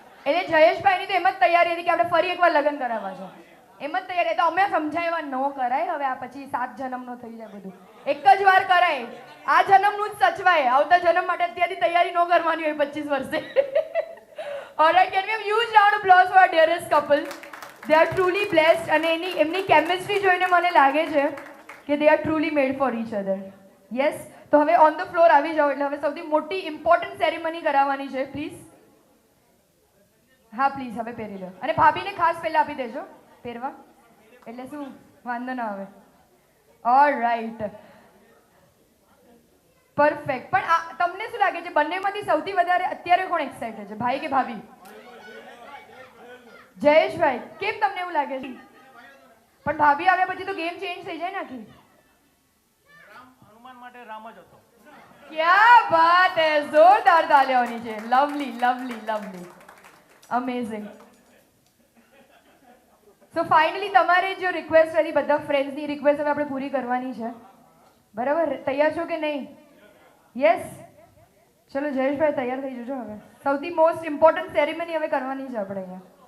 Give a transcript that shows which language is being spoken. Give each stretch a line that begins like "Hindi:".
Gujarati: એટલે જયેશભાઈની તો એમ જ તૈયારી હતી કે આપણે ફરી એકવાર લગ્ન કરાવવા છે. એમ જ તૈયારી. તો અમે સમજાવ્યા ન કરાય, હવે આ પછી 7 જન્મનો થઈ જાય બધું. એક જ વાર કરાય, આ જન્મનું જ સચવાય. આવતા જન્મ માટે અત્યારથી તૈયારી ન કરવાની હોય 25 વર્ષે.
English: Alright, can we have huge round of applause for our dearest couple. They are truly blessed
Gujarati: અને એમની કેમિસ્ટ્રી જોઈને મને લાગે છે કે
English: they are truly made for each other.
Gujarati: Yes. તો હવે ઓન ધ ફ્લોર આવી જાઓ. એટલે હવે સૌથી મોટી ઇમ્પોર્ટન્ટ સેરેમની કરાવવાની છે. પ્લીઝ. હા પ્લીઝ, હવે પહેરી લો. અને ભાભીને ખાસ પહેલા આપી દેજો પહેરવા, એટલે શું વાંધો ના આવે. Alright, perfect. પણ આ તમને શું લાગે છે બંનેમાંથી સૌથી વધારે અત્યારે કોણ એક્સાઇટેડ છે, ભાઈ કે ભાભી? જયેશભાઈ. કેમ તમને એવું લાગે છે? પણ ભાભી આવે પછી તો ગેમ ચેન્જ થઈ જાય ને આખી. હનુમાન માટે રામ જ હતો.
Hindi: क्या बात है, जोरदार तालियां होनी चाहिए. Lovely lovely lovely, amazing.
Gujarati: So finally તમારે જો રિક્વેસ્ટ હતી બધા ફ્રેન્ડ્સની રિક્વેસ્ટ હવે આપણે પૂરી કરવાની છે, બરાબર? તૈયાર છો કે નહીં? યસ. ચલો જયેશભાઈ તૈયાર થઈ જજો. હવે સૌથી મોસ્ટ ઇમ્પોર્ટન્ટ સેરેમની હવે કરવાની છે આપણે અહીંયા.